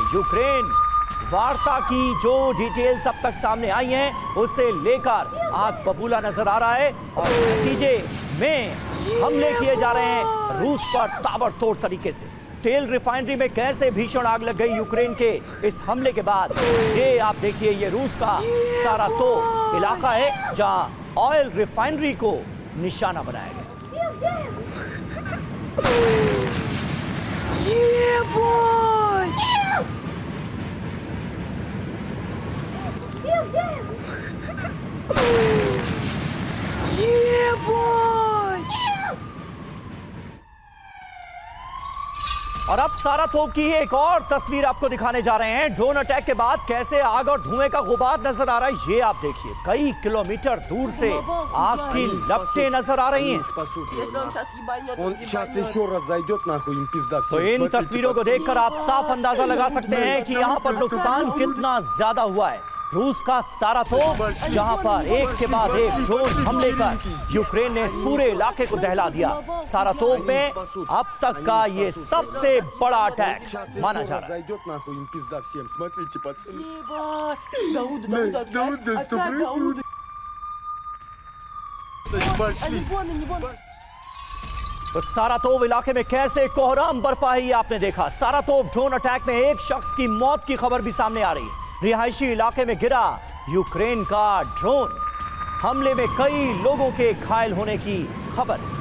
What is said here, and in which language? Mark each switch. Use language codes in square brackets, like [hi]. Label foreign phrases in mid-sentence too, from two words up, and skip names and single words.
[hi] यूक्रेन वार्ता की जो डिटेल्स अब तक सामने आई हैं उसे लेकर आग बबूला नजर आ रहा है और नतीजे में हमले किए जा रहे हैं रूस पर ताबड़तोड़ तरीके से। तेल रिफाइनरी में कैसे भीषण आग लग गई यूक्रेन के इस हमले के बाद। ये आप देखिए, ये रूस का सारातोव इलाका है जहां ऑयल रिफाइनरी को निशाना बनाया गया। [en] Yeah, boy! Yeah, boy! [hi] और अब सारातोव की एक और तस्वीर आपको दिखाने जा रहे हैं। ड्रोन अटैक के बाद कैसे आग और धुएं का गुबार नजर आ रहा है, ये आप देखिए। कई किलोमीटर दूर से आग की लपटें नजर आ रही हैं। [ru] Он сейчас еще раз зайдет нахуй, им пизда [hi] तो [ru] всем. [hi] इन तस्वीरों को देखकर आप साफ अंदाजा लगा सकते हैं कि यहाँ पर नुकसान कितना ज्यादा हुआ है। रूस का सारातोव जहां पर एक के बाद एक ड्रोन हमले कर यूक्रेन ने इस पूरे इलाके को दहला दिया। सारातोव में अब तक का ये सबसे बड़ा अटैक माना जा रहा है। [ru] Зайдет нахуй, им пизда всем. Смотрите, пацаны. Дауд, Дауд, отправь Дауд. Пошли. [hi] तो सारातोव इलाके में कैसे कोहराम बरपा है ये आपने देखा। सारातोव ड्रोन अटैक में एक शख्स की मौत की खबर भी सामने आ रही है। रिहायशी इलाके में गिरा यूक्रेन का ड्रोन, हमले में कई लोगों के घायल होने की खबर।